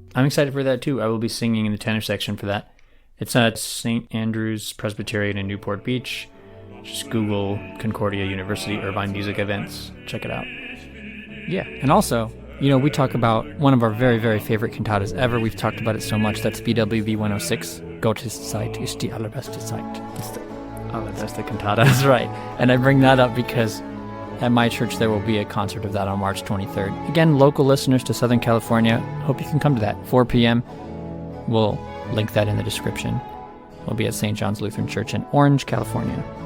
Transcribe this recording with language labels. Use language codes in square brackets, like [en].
[en] I'm excited for that too. I will be singing in the tenor section for that. It's at St. Andrew's Presbyterian in Newport Beach. Just Google Concordia University Irvine Music Events. Check it out. Yeah, and also, you know, we talk about one of our very, very favorite cantatas ever. We've talked about it so much. That's BWV 106. [de] Gottes Zeit ist die allerbeste Zeit. [en] That's the cantata. That's right. And I bring that up because at my church there will be a concert of that on March 23rd. Again, local listeners to Southern California, hope you can come to that. 4 p.m. We'll link that in the description. We'll be at St. John's Lutheran Church in Orange, California.